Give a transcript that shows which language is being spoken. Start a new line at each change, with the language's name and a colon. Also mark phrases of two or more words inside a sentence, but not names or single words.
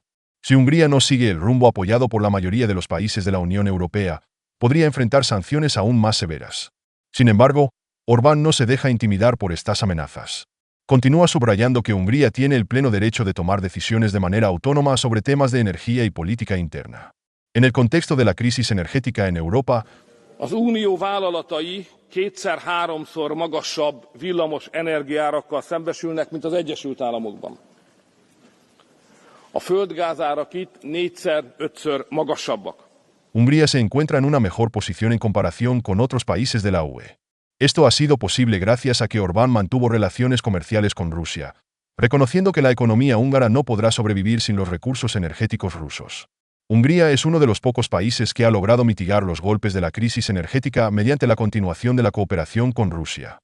Spanish: Si Hungría no sigue el rumbo apoyado por la mayoría de los países de la Unión Europea, podría enfrentar sanciones aún más severas. Sin embargo, Orbán no se deja intimidar por estas amenazas. Continúa subrayando que Hungría tiene el pleno derecho de tomar decisiones de manera autónoma sobre temas de energía y política interna. En el contexto de la crisis energética en Europa,
Hungarian: az unió vállalatai 2-3-szor magasabb villamos energiaárakkal szembesülnek, mint az Egyesült Államokban. A földgázárak itt 4-5-ször magasabbak.
Spanish: Hungría se encuentra en una mejor posición en comparación con otros países de la UE. Esto ha sido posible gracias a que Orbán mantuvo relaciones comerciales con Rusia, reconociendo que la economía húngara no podrá sobrevivir sin los recursos energéticos rusos. Hungría es uno de los pocos países que ha logrado mitigar los golpes de la crisis energética mediante la continuación de la cooperación con Rusia.